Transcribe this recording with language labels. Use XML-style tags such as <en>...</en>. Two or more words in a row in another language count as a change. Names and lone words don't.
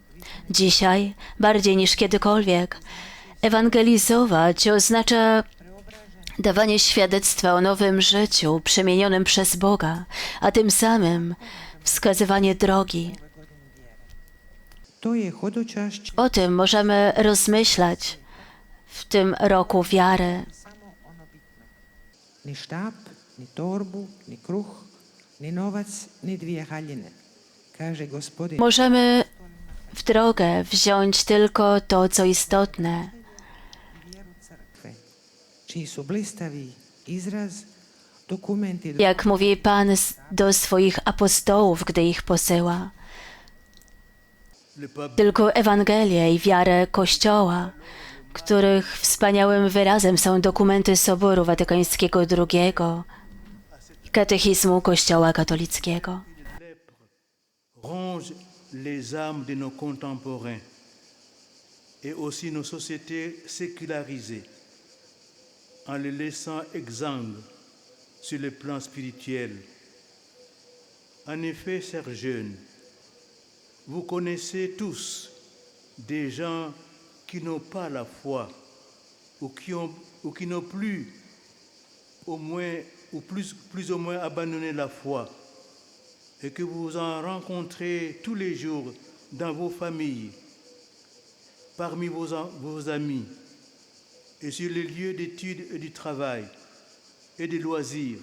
<pl>Dzisiaj, bardziej niż kiedykolwiek, ewangelizować oznacza dawanie świadectwa o nowym życiu przemienionym przez Boga, a tym samym wskazywanie drogi.</pl> <hr>to je hodočašće</hr> <pl>O tym możemy rozmyślać w tym roku wiary.</pl> <hr>ni štap, ni torbu, ni kruh, ni novac, ni dvije haljine, kaže Gospodin.</hr> <pl>Możemy w drogę wziąć tylko to, co istotne.</pl> <hr>Vjeru crkve, čiji su blistavi izraz dokumenti</hr> <pl>Jak mówi Pan do swoich apostołów, gdy ich posyła.</pl> <fr>Le pape</fr> <pl>Tylko Ewangelię i wiarę Kościoła, których wspaniałym wyrazem są dokumenty Soboru Watykańskiego II i Katechizmu Kościoła katolickiego.</pl> <fr>ronge les âmes de nos contemporains et aussi nos sociétés sécularisées en les laissant exsangues sur le plan spirituel. En effet, chers jeunes, vous connaissez tous des gens qui n'ont pas la foi ou qui n'ont plus plus ou moins abandonné la foi et que vous en rencontrez tous les jours dans vos familles, parmi vos amis et sur les lieux d'études et du travail et des loisirs.</fr>